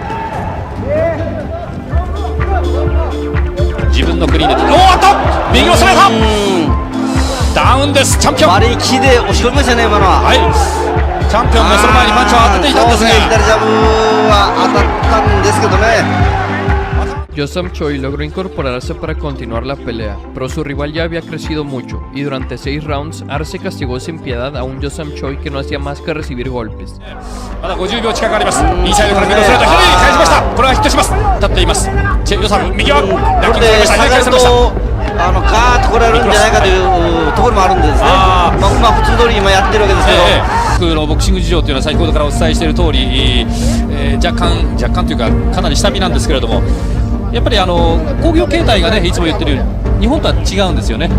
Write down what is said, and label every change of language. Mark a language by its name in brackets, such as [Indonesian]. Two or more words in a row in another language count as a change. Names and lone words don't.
[Japanese] 自分のクリーンで、おーっと右を攻めた。ダウンです。チャンピオン割り切りで押し込みましたね今のは。はい、チャンピオンがその前にパンチを当てていたんですが、左ジャブは当たったんですけどね。 [Spanish] Yo Sam Choi logró incorporarse para continuar la pelea, pero su rival ya había crecido mucho, y durante 6 rounds, Arce castigó sin piedad a un Yo Sam Choi que no hacía más que recibir golpes. [Japanese] まだ50秒近くあります。インサイドからミドルストレート、左に返しました。これはヒットします。立っています。チェ・ヨサム、右はこれで下がるとガーッと来られるんじゃないかというところもあるんですね。まあ普通通り今やってるわけですけど、僕のボクシング事情というのは先ほどからお伝えしている通り、若干というかかなり下火なんですけれども、やっぱり興行形態がね、いつも言ってるように日本とは違うんですよね。